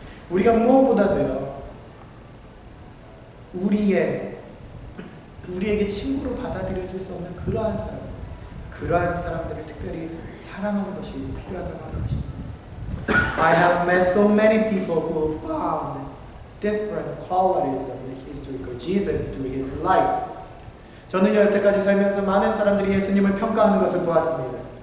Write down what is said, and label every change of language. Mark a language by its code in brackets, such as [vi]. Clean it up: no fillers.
[ko] 우리가 무엇보다도요, 우리에게 친구로 받아들여질 수 없는 그러한 사람들을 특별히 사랑하는 것이 필요하다고 하는 것입니다. [en] I have met so many people who found different qualities of the historical Jesus through his life. [ko] 저는 여태까지 살면서 많은 사람들이 예수님을 평가하는 것을 보았습니다.